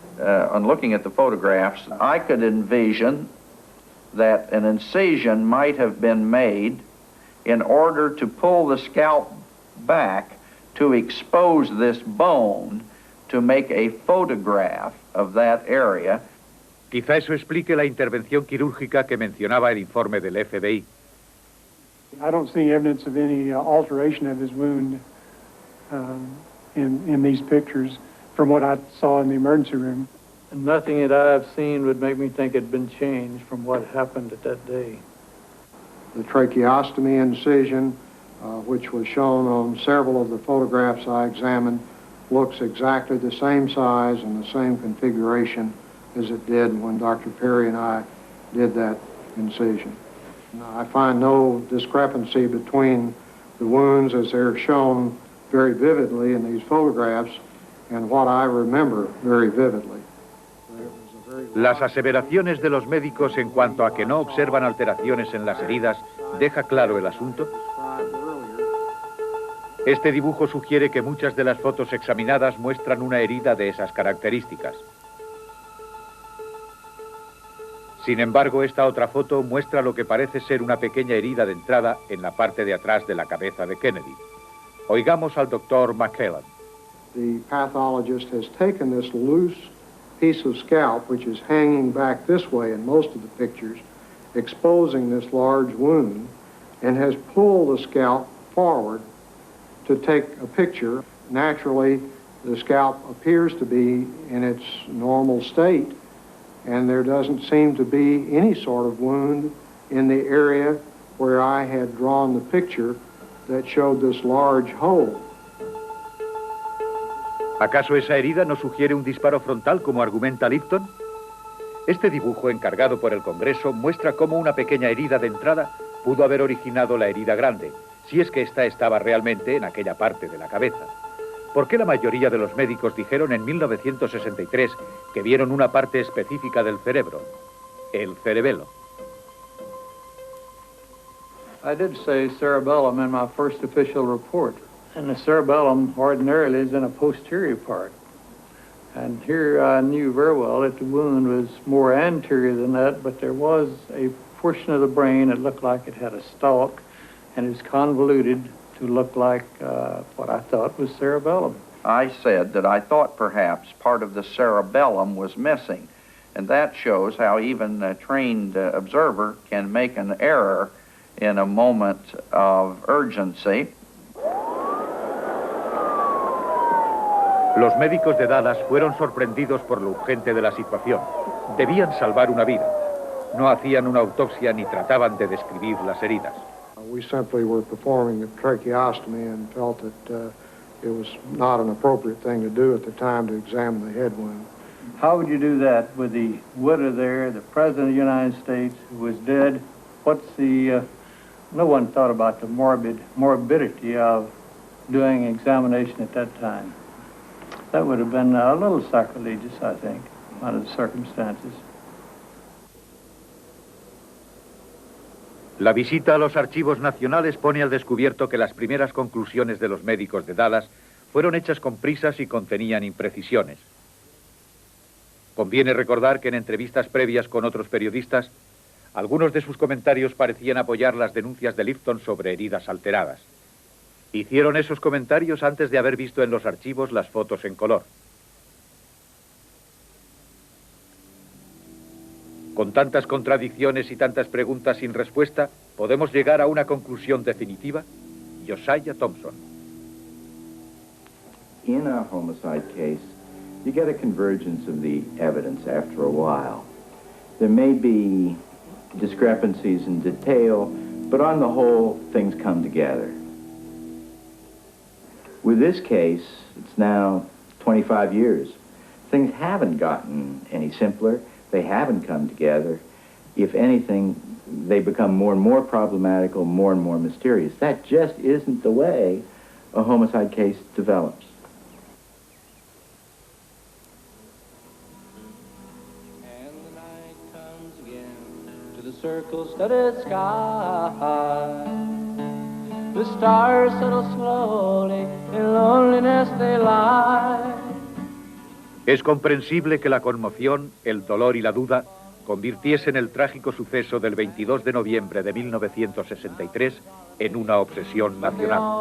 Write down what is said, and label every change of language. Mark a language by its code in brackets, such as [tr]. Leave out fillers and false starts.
[en] On looking at the photographs, I could envision that an incision might have been made in order to pull the scalp back to expose this bone to make a photograph of that area. [es] Quizá eso explique la intervención quirúrgica que mencionaba el informe del FBI. [en] I don't see evidence of any alteration of his wound in these pictures from what I saw in the emergency room. And nothing that I've seen would make me think it'd been changed from what happened at that day. The tracheostomy incision, which was shown on several of the photographs I examined, looks exactly the same size and the same configuration as it did when Dr. Perry and I did that incision. Now, I find no discrepancy between the wounds as they're shown very vividly in these photographs and what I remember very vividly. [es] Las aseveraciones de los médicos en cuanto a que no observan alteraciones en las heridas deja claro el asunto. Este dibujo sugiere que muchas de las fotos examinadas muestran una herida de esas características. Sin embargo, esta otra foto muestra lo que parece ser una pequeña herida de entrada en la parte de atrás de la cabeza de Kennedy. Oigamos al doctor McClellan. [en] The pathologist has taken this loose piece of scalp, which is hanging back this way in most of the pictures, exposing this large wound, and has pulled the scalp forward to take a picture. Naturally, the scalp appears to be in its normal state, and there doesn't seem to be any sort of wound in the area where I had drawn the picture that showed this large hole. [es] ¿Acaso esa herida no sugiere un disparo frontal, como argumenta Lipton? Este dibujo, encargado por el Congreso, muestra cómo una pequeña herida de entrada pudo haber originado la herida grande, si es que ésta estaba realmente en aquella parte de la cabeza. ¿Por qué la mayoría de los médicos dijeron en 1963 que vieron una parte específica del cerebro, el cerebelo? [en] I did say cerebellum in my first official report. And the cerebellum ordinarily is in a posterior part. And here I knew very well that the wound was more anterior than that, but there was a portion of the brain that looked like it had a stalk, and it's convoluted to look like what I thought was cerebellum. I said that I thought perhaps part of the cerebellum was missing, and that shows how even a trained observer can make an error in a moment of urgency. [es] Los médicos de Dallas fueron sorprendidos por lo urgente de la situación. Debían salvar una vida. No hacían una autopsia ni trataban de describir las heridas. [en] We simply were performing the tracheostomy and felt that it was not an appropriate thing to do at the time to examine the head wound. How would you do that with the widow there, the President of the United States, who was dead? What's the... no one thought about the morbidity of doing examination at that time. That would have been a little sacrilegious, I think, under the circumstances. [es] La visita a los archivos nacionales pone al descubierto que las primeras conclusiones de los médicos de Dallas fueron hechas con prisas y contenían imprecisiones. Conviene recordar que en entrevistas previas con otros periodistas, algunos de sus comentarios parecían apoyar las denuncias de Lipton sobre heridas alteradas. Hicieron esos comentarios antes de haber visto en los archivos las fotos en color. Con tantas contradicciones y tantas preguntas sin respuesta, ¿podemos llegar a una conclusión definitiva? Josiah Thompson. [en] In a homicide case, you get a convergence of the evidence after a while. There may be discrepancies in detail, but on the whole, things come together. With this case, it's now 25 years. Things haven't gotten any simpler. They haven't come together. If anything, they become more and more problematical, more and more mysterious. That just isn't the way a homicide case develops. And the night comes again to the circle-studded sky. The stars settle slowly, in loneliness they lie. [es] Es comprensible que la conmoción, el dolor y la duda convirtiesen el trágico suceso del 22 de noviembre de 1963 en una obsesión nacional.